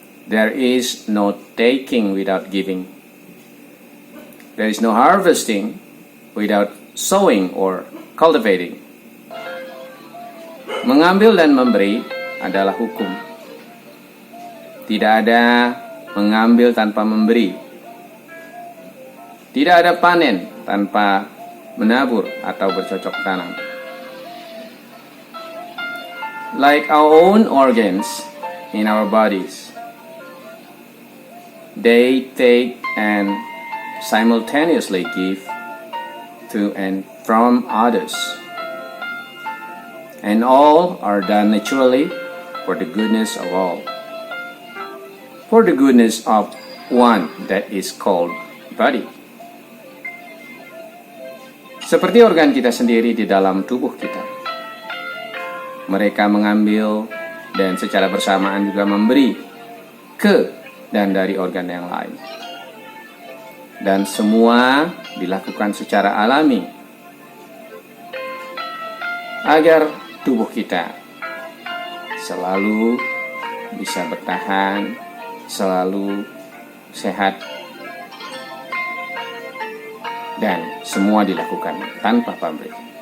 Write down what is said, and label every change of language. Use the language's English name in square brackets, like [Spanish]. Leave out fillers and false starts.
[English] There is no taking without giving. There is no harvesting without sowing or cultivating. [Indonesian] Mengambil dan memberi adalah hukum. Tidak ada mengambil tanpa memberi. Tidak ada panen tanpa menabur atau bercocok tanam. [English] Like our own organs in our bodies, they take and simultaneously give to and from others, and all are done naturally for the goodness of all, for the goodness of one that is called body. [Indonesian] Seperti organ kita sendiri di dalam tubuh kita, mereka mengambil dan secara bersamaan juga memberi ke dan dari organ yang lain. Dan semua dilakukan secara alami agar tubuh kita selalu bisa bertahan, selalu sehat, dan semua dilakukan tanpa pamrih.